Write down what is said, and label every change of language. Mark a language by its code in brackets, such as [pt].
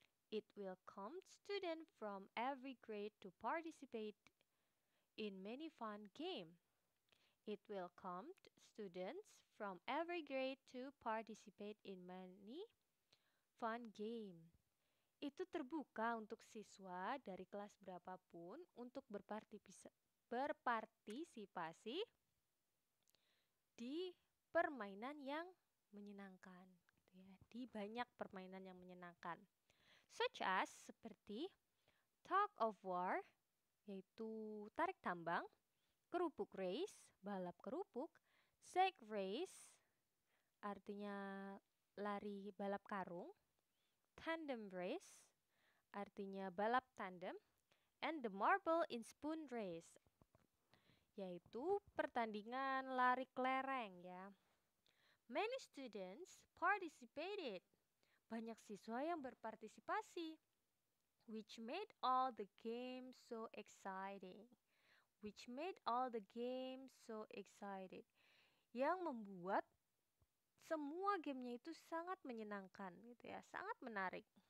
[en] It welcomed students from every grade to participate in many fun games. It welcomed students from every grade to participate in many fun game. [id] Itu terbuka untuk siswa dari kelas berapapun untuk berpartisipasi di permainan yang menyenangkan, gitu ya. Di banyak permainan yang menyenangkan. [en] Such as [id] seperti tug of war, yaitu tarik tambang, kerupuk race, balap kerupuk, sack race, artinya lari balap karung, tandem race, artinya balap tandem, [en] and the marble in spoon race, [id] yaitu pertandingan lari kelereng ya. [en] Many students participated. [id] Banyak siswa yang berpartisipasi, [en] which made all the games so exciting. Which made all the games so excited. [id] Yang membuat semua gamenya itu sangat menyenangkan gitu ya, sangat menarik.